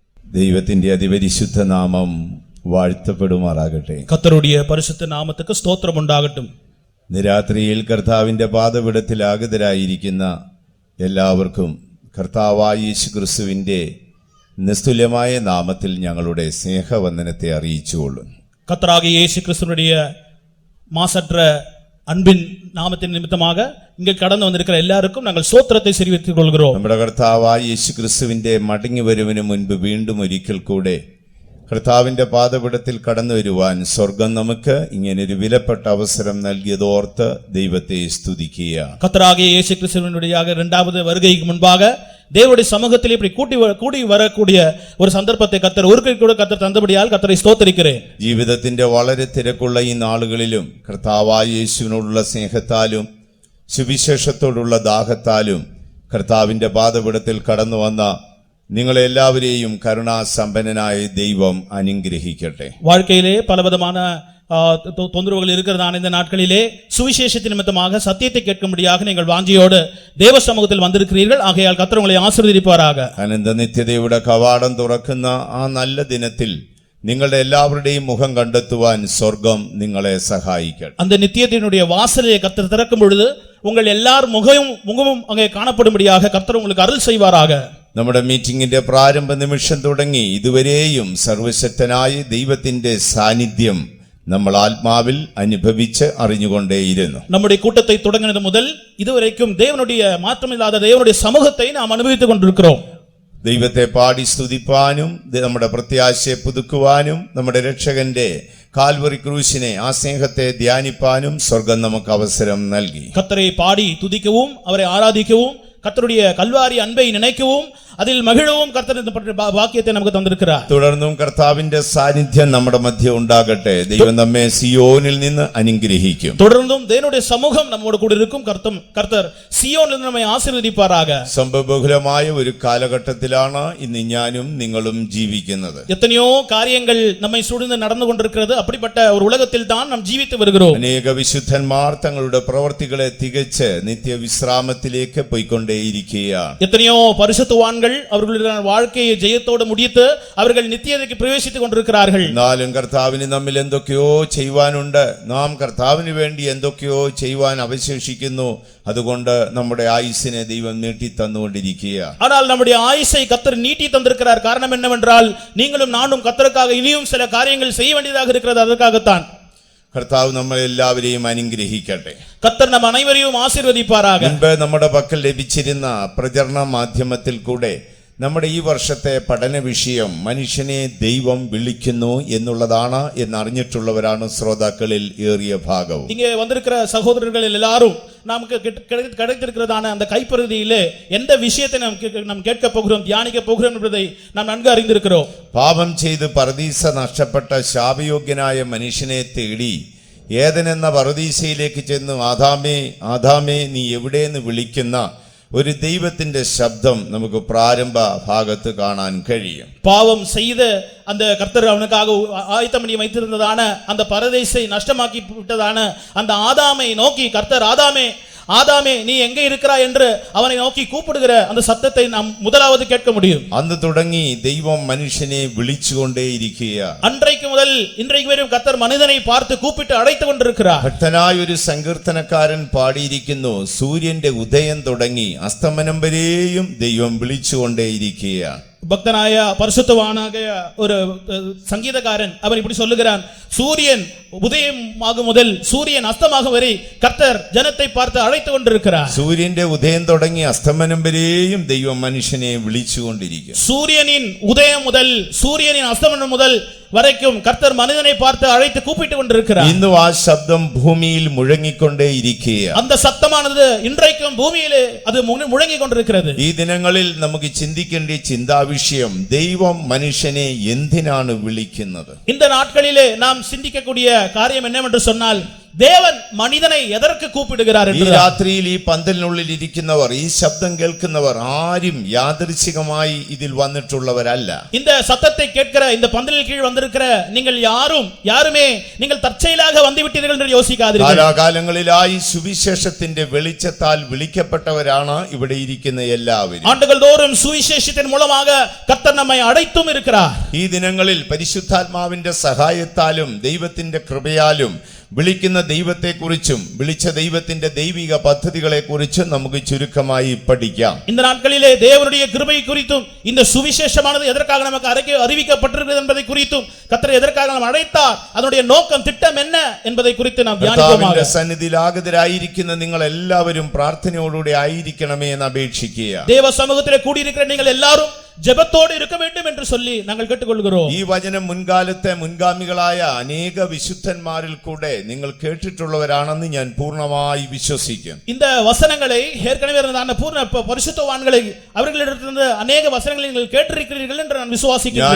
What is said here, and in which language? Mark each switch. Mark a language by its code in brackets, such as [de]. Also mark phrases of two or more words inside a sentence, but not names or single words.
[ml] ദൈവത്തിന്റെ അതിപരിശുദ്ധ നാമം വാഴ്ത്തപ്പെടുമാറാകട്ടെ. [ta] കർത്തരുடைய பரிசுத்த நாமத்துக்கு ஸ்தோத்திரம் உண்டாகட்டும். [ml] രാത്രിയിൽ കർത്താവിന്റെ പാദപീഠത്തിൽ ആഗതരായിരിക്കുന്ന എല്ലാവർക്കും കർത്താവായ യേശുക്രിസ്തുവിന്റെ നിസ്തുല്യമായ നാമത്തിൽ ഞങ്ങളുടെ സ്നേഹവന്ദനത്തെ അറിയിച്ചുകൊള്ളുന്നു. [ta] கர்த்தராகிய இயேசு கிறிஸ்துவினுடைய மாசற்ற அன்பின் நாமத்தின் நிமித்தமாக இங்கே கடந்து வந்திருக்கிற எல்லாருக்கும் நாங்கள் ஸ்தோத்திரத்தை தெரிவித்துக் கொள்கிறோம். [ml] നമ്മുടെ കർത്താവായ യേശുക്രിസ്തുവിന്റെ മടങ്ങി വരവിന് മുൻപ് വീണ്ടും ഒരിക്കൽ കൂടെ കർത്താവിന്റെ പാദപീഠത്തിൽ കടന്നു വരുവാൻ സ്വർഗം നമുക്ക് ഇങ്ങനൊരു വിലപ്പെട്ട അവസരം നൽകിയതോർത്ത് ദൈവത്തെ സ്തുതിക്കുക. [ta] கர்த்தராகிய இயேசு கிறிஸ்துவினுடைய இரண்டாவது வருகைக்கு முன்பாக தேவனுடைய சமூகத்தில் இப்படி கூடி வரக்கூடிய ஒரு சந்தர்ப்பத்தை கர்த்தர் ஒருக்கை கூட கர்த்தர் தந்தபடியால் கர்த்தரை ஸ்தோத்திரிக்கிறேன். [ml] ജീവിതത്തിന്റെ വളരെ തിരക്കുള്ള ഈ നാളുകളിലും കർത്താവായ യേശുവിനോടുള്ള സ്നേഹത്താലും സുവിശേഷത്തോടുള്ള ദാഹത്താലും കർത്താവിന്റെ പാദപീഠത്തിൽ കടന്നു വന്ന നിങ്ങളെല്ലാവരെയും കരുണാസമ്പന്നനായ ദൈവം അനുഗ്രഹിക്കട്ടെ. [ta] வாழ்க்கையிலே பலவிதமான தொந்தரவுகள் இருக்கிறதான இந்த நாட்களிலே சுவிசேஷத்தின் நிமித்தமாக சத்தியத்தை கேட்கும்படியாக நீங்கள் வாஞ்சியோடு தேவ சமூகத்தில் வந்திருக்கிறீர்கள். ஆகையால் கர்த்தர் உங்களை ஆசீர்வதிப்பாராக. [ml] അനന്ത നിത്യതയുടെ കവാടം തുറക്കുന്ന ആ നല്ല ദിനത്തിൽ നിങ്ങളുടെ എല്ലാവരുടെയും മുഖം കണ്ടെത്തുവാൻ സ്വർഗം നിങ്ങളെ സഹായിക്കട്ടെ. [ta] அந்த நித்தியத்தினுடைய வாசலை கர்த்தர் திறக்கும் பொழுது உங்கள் எல்லார் முகமும் அங்கே காணப்படும்படியாக கர்த்தர் உங்களுக்கு அருள் செய்வாராக. [ml] നമ്മുടെ മീറ്റിംഗിന്റെ പ്രാരംഭ നിമിഷം തുടങ്ങി ഇതുവരെയും സർവശക്തനായ ദൈവത്തിന്റെ സാന്നിധ്യം നമ്മൾ ആത്മാവിൽ അനുഭവിച്ച് അറിഞ്ഞുകൊണ്ടേയിരുന്നു. [ta] நம்முடைய கூட்டத்தை தொடங்கினது முதல் இதுவரைக்கும் தேவனுடைய மாற்றமில்லாத தேவனுடைய சமூகத்தை நாம் அனுபவித்துக் கொண்டிருக்கிறோம். [ml] ദൈവത്തെ പാടി സ്തുതിപ്പാനും നമ്മുടെ പ്രത്യാശയെ പുതുക്കുവാനും നമ്മുടെ രക്ഷകന്റെ കാൽവറി ക്രൂശിനെ ആ സ്നേഹത്തെ ധ്യാനിപ്പാനും സ്വർഗം നമുക്ക് അവസരം നൽകി. [ta] கர்த்தரை பாடி துதிக்கவும் அவரை ஆராதிக்கவும் கர்த்தருடைய கல்வாரி அன்பை நினைக்கவும் அதில் மகிழவும் கர்த்தர் இந்த வாக்கியத்தை நமக்கு தந்திருக்கிறார். [ml] തുടർന്നും കർത്താവിന്റെ സാന്നിധ്യം നമ്മുടെ മധ്യ ഉണ്ടാകട്ടെ. ദൈവം നമ്മെ സിയോനിൽ നിന്ന് അനുഗ്രഹിക്കും. [ta] தொடர்ந்தும் தேவனுடைய சமூகம் நம்மோடு கூட இருக்கும். கர்த்தர் [ml] സിയോനിൽ നിന്ന് നമ്മை [ta] ஆசீர்வதிப்பாராக. [ml] സംഭവബഹുലമായ ഒരു കാലഘട്ടത്തിലാണ് ഇന്ന് ഞാനും നിങ്ങളും ജീവിക്കുന്നത്. [ta] எத்தனையோ காரியங்கள் நம்மை சூழ்ந்து நடந்து கொண்டிருக்கிறது. அப்படிப்பட்ட ஒரு உலகத்தில் தான் நாம் ஜீவித்து வருகிறோம். [ml] അനേക വിശുദ്ധന്മാർ തങ്ങളുടെ പ്രവർത്തികളെ തികച്ച് നിത്യവിശ്രാമത്തിലേക്ക് പോയിക്കൊണ്ടേയിരിക്കുകയാണ്. [ta] எத்தனையோ பரிசுத்தவான்கள் அவர்களுடைய வாழ்க்கையை ஜெயத்தோடு முடித்து அவர்கள் நித்தியதைக்கு பிரவேசித்துக் கொண்டிருக்கிறார்கள். [ml] എന്നാലും കർത്താവിന് നമ്മിൽ എന്തൊക്കെയോ ചെയ്യുവാനുണ്ട്. നാം കർത്താവിന് വേണ്ടി എന്തൊക്കെയോ ചെയ്യുവാൻ അവശേഷിക്കുന്നു. അതുകൊണ്ട് നമ്മുടെ ആയുസ്സിനെ ദൈവം നീട്ടി തന്നുകൊണ്ടിരിക്കുകയാണ്. [ta] ஆனால் நம்முடைய ஆயுசை கர்த்தர் நீட்டி தந்திருக்கிறார். காரணம் என்னவென்றால் நீங்களும் நானும் கர்த்தருக்காக இனியும் சில காரியங்கள் செய்ய வேண்டியதாக இருக்கிறது. அதற்காகத்தான் [ml] കർത്താവ് നമ്മളെല്ലാവരെയും അനുഗ്രഹിക്കട്ടെ. [ta] கர்த்தர் நம் அனைவரையும் ஆசீர்வதிப்பாராக. [ml] മുൻപ് നമ്മുടെ പക്കൽ ലഭിച്ചിരുന്ന പ്രചരണ മാധ്യമത്തിൽ കൂടെ നമ്മുടെ ഈ വർഷത്തെ പഠന വിഷയം മനുഷ്യനെ ദൈവം വിളിക്കുന്നു എന്നുള്ളതാണ് എന്നറിഞ്ഞിട്ടുള്ളവരാണ് ശ്രോതാക്കളിൽ ഏറിയ ഭാഗവും. [ta] இங்கே வந்திருக்கிற சகோதரர்கள் எல்லாரும் நமக்கு கிடைத்திருக்கிறதான அந்த கைப்பகுதியிலே எந்த விஷயத்தை நாம் கேட்க போகிறோம், தியானிக்க போகிறோம் என்பதை நாம் நன்கு அறிந்திருக்கிறோம். [ml] പാപം ചെയ്ത് പറുദീസ നഷ്ടപ്പെട്ട ശാപയോഗ്യനായ മനുഷ്യനെ തേടി ഏദനെന്ന പറുദീസയിലേക്ക് ചെന്ന് ആദാമേ ആദാമേ നീ എവിടെയെന്ന് വിളിക്കുന്ന ഒരു ദൈവത്തിന്റെ ശബ്ദം നമുക്ക് പ്രാരംഭ ഭാഗത്ത് കാണാൻ കഴിയും. [ta] பாவம் செய்த அந்த கர்த்தர் அவனுக்காக ஆயத்தம் பண்ணி வைத்திருந்ததான அந்த பரதேசை நஷ்டமாக்கி விட்டதான அந்த ஆதாமை நோக்கி கர்த்தர் ஆதாமே ஆதாமே நீ எங்கே இருக்கிறாய் என்று அவனை நோக்கி கூப்பிடுகிற அந்த சத்தத்தை நாம் முதலாவது கேட்க முடியும். [ml] അന്ന് തുടങ്ങി ദൈവം മനുഷ്യനെ വിളിച്ചുകൊണ്ടേയിരിക്കുകയാണ്. [ta] அன்றைக்கு முதல் இன்றைக்கு வரையும் கர்த்தர் மனிதனை பார்த்து கூப்பிட்டு அழைத்து கொண்டிருக்கிறார். [ml] ഭക്തനായ ഒരു സങ്കീർത്തനക്കാരൻ പാടിയിരിക്കുന്നു, സൂര്യന്റെ ഉദയം തുടങ്ങി അസ്തമനം വരെയും ദൈവം വിളിച്ചുകൊണ്ടേയിരിക്കുകയാണ്. [ta] பக்தனாய பரிசுத்தவானாக ஒரு சங்கீதக்காரன் அவன் இப்படி சொல்லுகிறான், சூரியன் உதயம் ஆகும் முதல் சூரியன் அஸ்தமாகும் வரை கர்த்தர் ஜனத்தை பார்த்து அழைத்து கொண்டிருக்கிறார். [ml] സൂര്യന്റെ ഉദയം തുടങ്ങി അസ്തമനം വരെയും ദൈവം മനുഷ്യനെ വിളിച്ചുകൊണ്ടിരിക്കും. [ta] சூரியனின் உதயம் முதல் சூரியனின் அஸ்தமனம் முதல் வரைக்கும் கர்த்தர் மனிதனை பார்த்து அழைத்து கூப்பிட்டு கொண்டிருக்கிறார். [ml] ഇന്നും ആ ശബ്ദം ഭൂമിയിൽ മുഴങ്ങിക്കൊണ്ടേയിരിക്കുകയാണ്. [ta] அந்த சத்தமானது இன்றைக்கும் பூமியிலே அது முழங்கிக் கொண்டிருக்கிறது. [ml] ഈ ദിനങ്ങളിൽ നമുക്ക് ചിന്തിക്കേണ്ട ചിന്താവിഷയം, ദൈവം മനുഷ്യനെ എന്തിനാണ് വിളിക്കുന്നത്? [ta] இந்த நாட்களிலே நாம் சிந்திக்கக்கூடிய காரியம் என்னவென்று சொன்னால், தேவன் மனிதனை எதற்கு கூப்பிடுகிறார் [ml] ഈ [ta] என்று [ml] രാത്രിയിൽ ഈ പന്തലിനുള്ളിൽ ഇരിക്കുന്നവർ ഈ ശബ്ദം കേൾക്കുന്നവർ ആരും യാദൃച്ഛികമായി ഇതിൽ വന്നിട്ടുള്ളവരല്ല. [ta] இந்த சத்தத்தை கேட்கிற இந்த பந்தலின் கீழ் வந்திருக்கிற நீங்கள் யாருமே நீங்கள் தற்செயலாக வந்துவிட்டீர்கள் என்று யோசிக்காதீர்கள். [ml] കാലാകാലങ്ങളിലായി സുവിശേഷത്തിന്റെ വെളിച്ചത്താൽ വിളിക്കപ്പെട്ടവരാണ് ഇവിടെ ഇരിക്കുന്ന എല്ലാവരും. [ta] ஆண்டுகள் தோறும் சுவிசேஷத்தின் மூலமாக கர்த்தர் நம்மை அழைத்தும் இருக்கிறார். [ml] ഈ ദിനങ്ങളിൽ പരിശുദ്ധാത്മാവിന്റെ സഹായത്താലും ദൈവത്തിന്റെ കൃപയാലും വിളിക്കുന്ന ദൈവത്തെക്കുറിച്ചും വിളിച്ച ദൈവത്തിന്റെ ദൈവിക പദ്ധതികളെക്കുറിച്ചും നമുക്ക് ചുരുക്കമായി പഠിക്കാം. [ta] இந்த நாட்களிலே தேவனுடைய கிருபை குறித்தும் இந்த சுவிசேஷமானது எதற்காக நமக்கு அறிவிக்கப்பட்டிருக்கிறது என்பதை குறித்தும் கர்த்தர் எதற்காக நாம் அழைத்தார், அதனுடைய நோக்கம் திட்டம் என்ன என்பதை குறித்து நாம் தியானிப்போமாக. [ml] സന്നിധിയിൽ ആഗതരായിരിക്കുന്ന നിങ്ങൾ എല്ലാവരും പ്രാർത്ഥനയോടുകൂടി ആയിരിക്കണമേ എന്ന് അപേക്ഷിക്കുക. [ta] தேவ சமூகத்திலே கூடியிருக்கிற நீங்கள் எல்லாரும் ஜெபத்தோடு இருக்க வேண்டும் என்று சொல்லி நாங்கள் கேட்டுக்கொள்கிறோம். [ml] ഈ വചനം മുൻകാലത്തെ മുൻഗാമികളായ അനേക വിശുദ്ധന്മാരിൽ കൂടെ നിങ്ങൾ കേട്ടിട്ടുള്ളവരാണെന്ന് ഞാൻ പൂർണ്ണമായി വിശ്വസിക്കുന്നു. [ta] இந்த வசனங்களை ஏற்கனவே இருந்த பூர்ண பரிசுத்தவான்களை அவர்களிடத்திலிருந்து அநேக வசனங்களை நீங்கள் கேட்டிருக்கிறீர்கள் என்று நான் விசுவாசிக்கிறேன்.